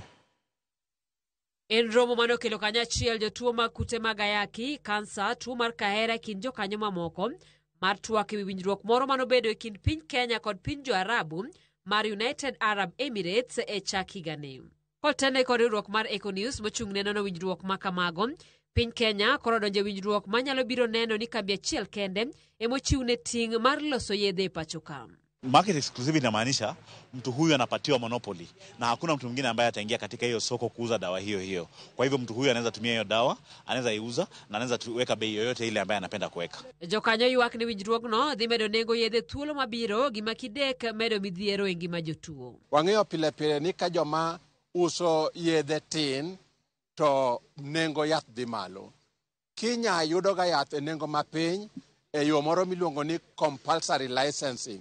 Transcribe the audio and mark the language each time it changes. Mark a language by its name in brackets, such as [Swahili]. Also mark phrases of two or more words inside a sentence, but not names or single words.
[Luo (Kenya and Tanzania)] En romo mano kelo kanyachiel jotuo mag kute mag ayaki, kansa, tuo mar kahera kind jokanyo mamoko mar twak ewi winjruok moro manobedo e kind piny Kenya kod piny Jo-Arabu mar United Arab Emirates e chak higani. Kotene kod riwruok mar Eco-News mochung' ne nono winjruok ma kamago, piny Kenya koro donjo winjruok manyalo biro neno ni kambi achiel kende emochiw ne ting' mar loso yedhe e pacho ka. [English] Market exclusivity [Swahili] inamaanisha mtu huyu anapatiwa monopoly na hakuna mtu mwingine ambaye ataingia katika hiyo soko kuuza dawa hiyo. Kwa hivyo mtu huyu anaweza tumia hiyo dawa, anaweza iuza na anaweza weka bei yoyote ile ambaye anapenda kuweka. [Luo (Kenya and Tanzania)] Jokanyo ywak ni winjruokno dhi medo nengo yedhe thuolo mabiro gima kidek medo midhiero e ngima jotuo. Wang'eyo pile pile ni ka joma uso yedhe tin to nengo yath dhi malo. Kenya yudoga yath e nengo mapiny e yo moro miluongo ni [English] compulsory licensing.